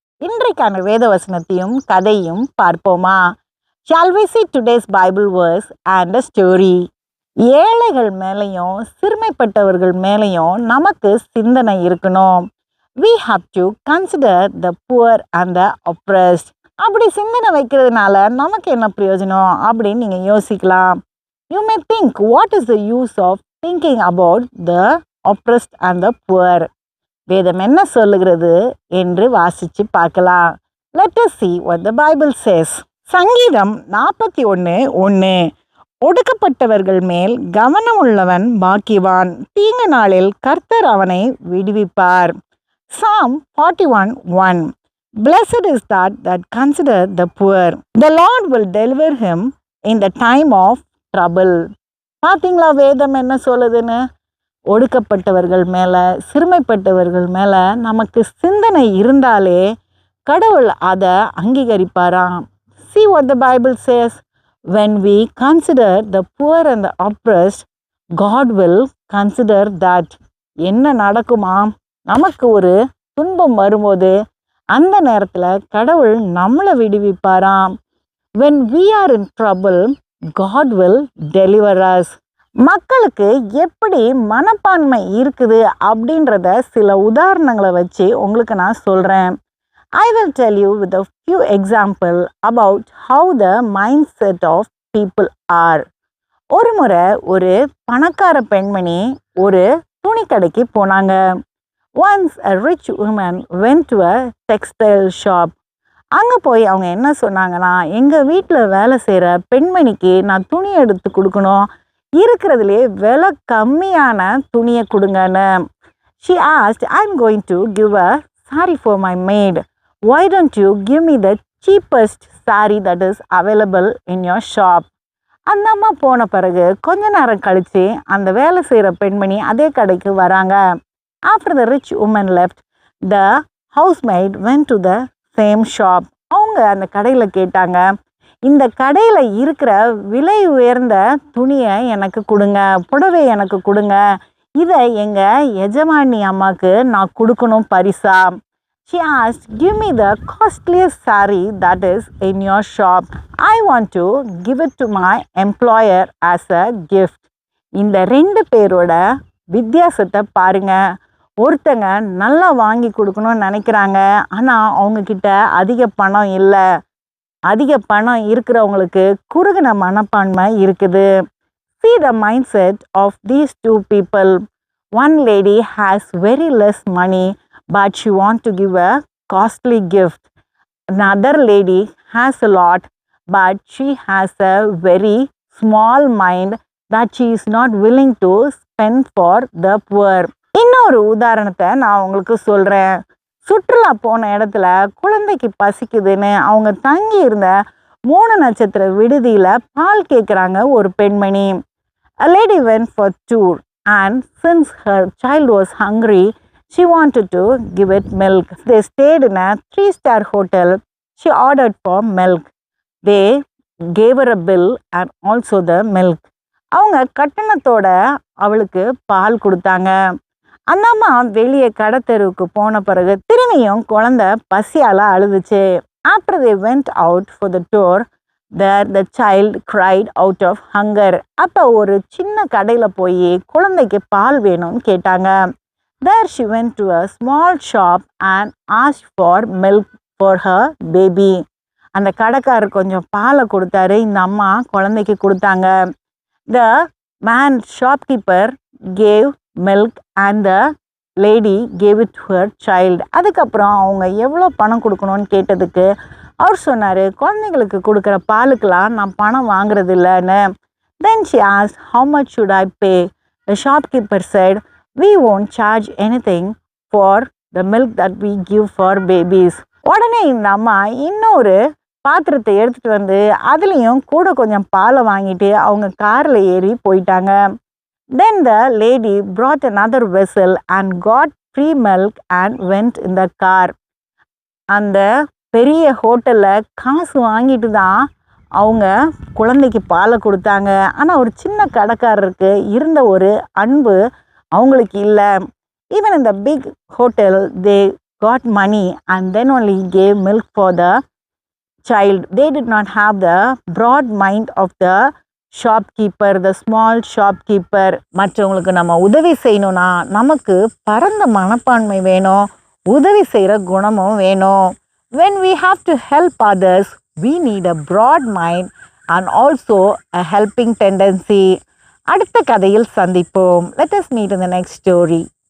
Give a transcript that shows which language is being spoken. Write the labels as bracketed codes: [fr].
[ta] இன்றைக்கான வேத வசனத்தையும் கதையும் பார்ப்போமா? [en] Shall we see today's Bible verse and a story? [ta] ஏழைகள் மேலையும் சிறுமைப்பட்டவர்கள் மேலையும் நமக்கு சிந்தனை இருக்கணும். [en] We have to consider the poor and the oppressed. [ta] அப்படி சிந்தனை வைக்கிறதுனால நமக்கு என்ன பிரயோஜனம் அப்படின்னு நீங்கள் யோசிக்கலாம். [en] You may think, what is the use of thinking about the oppressed and the poor? [ta] வேதம் என்ன சொல்லுகிறது என்று வாசித்து பார்க்கலாம். [en] Let us see what the Bible says. [ta] சங்கீதம் 41:1. ஒடுக்கப்பட்டவர்கள் மேல் கவனம் உள்ளவன் பாக்கியவான், தீங்கு நாளில் கர்த்தர் அவனை விடுவிப்பார். [en] Psalm 41:1. Blessed is that consider the poor. The Lord will deliver him in the time of trouble. [ta] பார்த்தீங்களா வேதம் என்ன சொல்லுதுன்னு? ஒடுக்கப்பட்டவர்கள் மேலே, சிறுமைப்பட்டவர்கள் மேலே நமக்கு சிந்தனை இருந்தாலே கடவுள் அதை அங்கீகரிப்பாராம். [en] See what the Bible says. When we consider the poor and the oppressed, God will consider that. [ta] என்ன நடக்குமா? நமக்கு ஒரு துன்பம் வரும்போது அந்த நேரத்தில் கடவுள் நம்மளை விடுவிப்பாராம். [en] When we are in trouble, God will deliver us. [ta] மக்களுக்கு எப்படி மனப்பான்மை இருக்குது அப்படின்றத சில உதாரணங்களை வச்சு உங்களுக்கு நான் சொல்கிறேன். [en] I will tell you with a few examples about how the mindset of people are. [ta] ஒரு முறை ஒரு பணக்கார பெண்மணி ஒரு துணி கடைக்கு போனாங்க. [en] Once a rich woman went to a textile shop. [ta] அங்கே போய் அவங்க என்ன சொன்னாங்கன்னா, எங்கள் வீட்டில் வேலை செய்கிற பெண்மணிக்கு நான் துணி எடுத்து கொடுக்கணும், இருக்கிறதுலே விலை கம்மியான துணியை கொடுங்கன்னு. [en] She asked, I'm going to give a saree for my maid. Why don't you give me the cheapest saree that is available in your shop? [ta] அந்த அம்மா போன பிறகு கொஞ்ச நேரம் கழித்து அந்த வேலை செய்கிற பெண்மணி அதே கடைக்கு வராங்க. [en] After the rich woman left, the housemaid went to the same shop. [ta] அவங்க அந்த கடையில் கேட்டாங்க, இந்த கடையில் இருக்கிற விலை உயர்ந்த துணியை எனக்கு கொடுங்க, புடவை எனக்கு கொடுங்க, இதை எங்கள் எஜமானி அம்மாவுக்கு நான் கொடுக்கணும் பரிசா. [en] She asked, give me the costliest saree that is in your shop. I want to give it to my employer as a gift. [ta] இந்த ரெண்டு பேரோட வித்தியாசத்தை பாருங்க. ஒருத்தங்க நல்லா வாங்கி கொடுக்கணும்னு நினைக்கிறாங்க, ஆனால் அவங்கக்கிட்ட அதிக பணம் இல்லை. அதிக பணம் இருக்கிறவங்களுக்கு குறுகின மனப்பான்மை இருக்குது. [en] See the mindset of these two people. One lady has very less money, but she wants to give a costly gift. Another lady has a lot, but she has a very small mind that she is not willing to spend for the poor. [ta] இன்னொரு உதாரணத்தை நான் உங்களுக்கு சொல்கிறேன். சுற்றுலா போன இடத்துல குழந்தைக்கு பசிக்குதுன்னு அவங்க தங்கி இருந்த 3 நட்சத்திர விடுதியில் பால் கேட்குறாங்க ஒரு பெண்மணி. [en] A lady went for tour and since her child was hungry, she wanted to give it milk. They stayed in a 3-star hotel. She ordered for milk. They gave her a bill and also the milk. [ta] அவங்க கட்டணத்தோட அவளுக்கு பால் கொடுத்தாங்க. அந்த அம்மா வெளியே கடத்தெருவுக்கு போன பிறகு திரும்பியும் குழந்தை பசியால் அழுதுச்சு. [en] After they went out for the tour, there the child cried out of hunger. [ta] அப்போ ஒரு சின்ன கடையில் போய் குழந்தைக்கு பால் வேணும்னு கேட்டாங்க. [en] There she went to a small shop and asked for milk for her baby. [ta] அந்த கடைக்காரர் கொஞ்சம் பாலை கொடுத்தாரு, இந்த அம்மா குழந்தைக்கு கொடுத்தாங்க. [en] The man shopkeeper gave milk and the lady gave it to her child. [ta] அதுக்கப்புறம் அவங்க எவ்வளோ பணம் கொடுக்கணும்னு கேட்டதுக்கு அவர் சொன்னார், குழந்தைங்களுக்கு கொடுக்குற பாலுக்கெல்லாம் நான் பணம் வாங்குறது இல்லைன்னு. [en] Then she asked, how much should I pay? The shopkeeper said, we won't charge anything for the milk that we give for babies. [ta] உடனே இந்த அம்மா இன்னொரு பாத்திரத்தை எடுத்துகிட்டு வந்து அதுலேயும் கூட கொஞ்சம் பாலை வாங்கிட்டு அவங்க காரில் ஏறி போயிட்டாங்க. [en] Then the lady brought another vessel and got free milk and went in the car. [ta] அந்த பெரிய ஹோட்டலில் காசு வாங்கிட்டு தான் அவங்க குழந்தைக்கு பாலை கொடுத்தாங்க. ஆனால் ஒரு சின்ன கடைக்காரருக்கு இருந்த ஒரு அன்பு அவங்களுக்கு இல்லை. [en] Even in the big hotel they got money and then only gave milk for the child. They did not have the broad mind of the shopkeeper, the small shopkeeper. [ta] மற்றவங்களுக்கு நம்ம உதவி செய்யணும்னா நமக்கு பரந்த மனப்பான்மை வேணும், உதவி செய்கிற குணமும் வேணும். [en] When we have to help others, we need a broad mind and also a helping tendency. [ta] அடுத்த கதையில் சந்திப்போம். [en] Let us meet in the next story.